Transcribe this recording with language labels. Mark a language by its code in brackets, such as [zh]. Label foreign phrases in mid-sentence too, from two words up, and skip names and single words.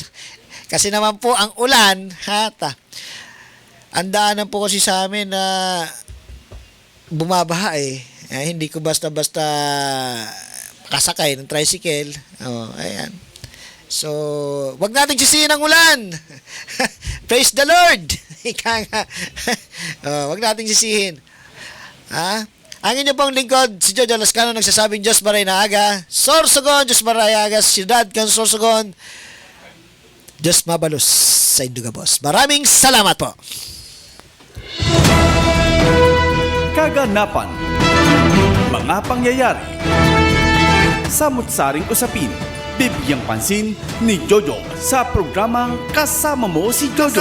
[tl] Kasi naman po ang ulan, ang daanan po kasi sa amin na bumabaha hindi ko basta-basta kasakay ng tricycle. Ayan. So, wag natin sisihin ang ulan. [en] Praise the Lord. [tl] Wag natin sisihin. Ang inyo pong lingkod, si Jojo Lascano, nagsasabing [bik] Diyos Maray na Aga, Sorsogon, Diyos Maray Aga, Siyudad kan Sorsogon, Diyos Mabalos sa Indugabos. [tl] Maraming salamat po. Kaganapan, mga pangyayari, samut-saring usapin, bibigyang pansin ni Jojo sa programang Kasama Mo si Jojo.